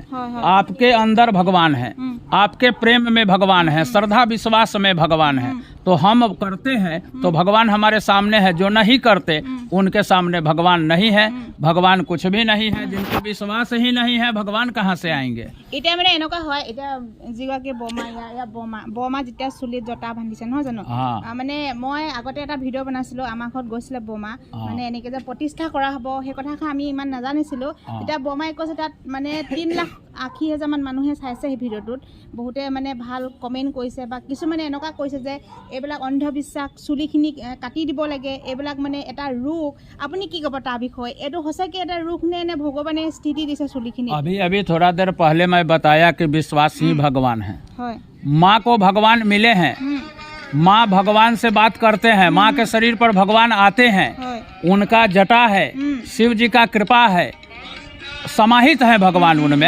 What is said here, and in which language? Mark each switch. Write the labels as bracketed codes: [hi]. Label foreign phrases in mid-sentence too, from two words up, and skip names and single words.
[hi] आपके अंदर भगवान है, आपके प्रेम में भगवान है, श्रद्धा विश्वास में भगवान है। तो हम करते हैं तो भगवान हमारे सामने है, जो नहीं करते उनके सामने भगवान नहीं है। भगवान कुछ भी नहीं है। जिनको विश्वास ही नहीं है भगवान कहाँ से आएंगे? [as] এতিয়া মানে এনেকুৱা হয় এতিয়া যিগৰাকী বৰমা যেতিয়া চুলিত জটা বান্ধিছে নহয় জানো মানে মই আগতে এটা ভিডিঅ' বনাইছিলোঁ আমাৰ ঘৰত গৈছিলে বৰমা মানে এনেকৈ যে প্ৰতিষ্ঠা কৰা হ'ব সেই কথাষাৰ আমি ইমান নাজানিছিলোঁ। এতিয়া বৰমাই কৈছে তাত মানে 3,80,000 মান মানুহে চাইছে সেই ভিডিঅ'টোত বহুতে মানে ভাল কমেণ্ট কৰিছে বা কিছুমানে এনেকুৱা কৈছে যে এইবিলাক অন্ধবিশ্বাস চুলিখিনি কাটি দিব লাগে এইবিলাক মানে এটা ৰোগ। আপুনি কি ক'ব তাৰ বিষয়ে? এইটো সঁচাকৈ এটা ৰোগ নে ভগৱানে স্থিতি দিছে চুলিখিনি? [hi] अभी थोड़ा देर पहले मैं बताया कि विश्वास ही भगवान है। माँ को भगवान मिले हैं, माँ भगवान से बात करते हैं, माँ के शरीर पर भगवान आते हैं, उनका जटा है, शिव जी का कृपा है, समाहित है भगवान उनमें।